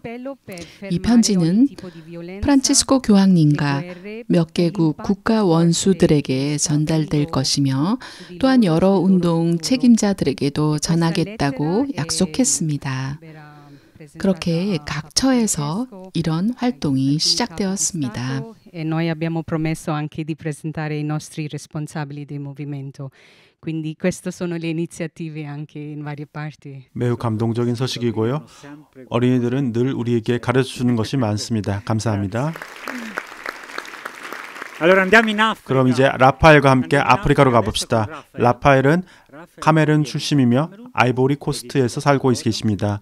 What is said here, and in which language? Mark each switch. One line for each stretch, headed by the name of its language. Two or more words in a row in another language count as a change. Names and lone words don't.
Korean: 이 편지는 프란치스코 교황님과 몇 개국 국가 원수들에게 전달될 것이며 또한 여러 운동 책임자들에게도 전하겠다고 약속했습니다. 그렇게 각 처에서 이런 활동이 시작되었습니다.
Italian: E noi abbiamo promesso anche di presentare i nostri responsabili del movimento. Quindi queste sono le iniziative anche in varie parti.
Korean: 매우 감동적인 소식이고요. 어린이들은 늘 우리에게 가르쳐주는 것이 많습니다. 감사합니다. 그럼 이제 라파엘과 함께 아프리카로 가봅시다. 라파엘은 카메룬 출신이며 아이보리 코스트에서 살고 계십니다.